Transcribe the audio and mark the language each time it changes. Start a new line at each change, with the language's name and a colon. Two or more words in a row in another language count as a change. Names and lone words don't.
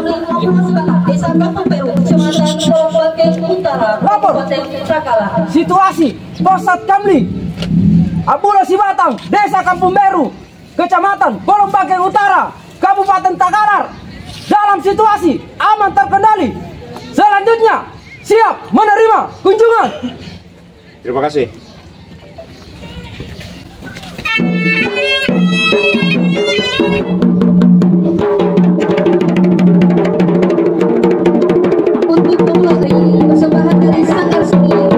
Indonesian: Desa Kampung Beru, Kecamatan Kolombaking Utara, Kabupaten Cakala. Situasi Posat Kamling, Abula Sibatang, Desa Kampung Beru, Kecamatan Kolombaking Utara, Kabupaten Takalar. Dalam situasi aman terkendali. Selanjutnya siap menerima kunjungan. Terima kasih. Untuk memulai persembahan dari Sanggar Seni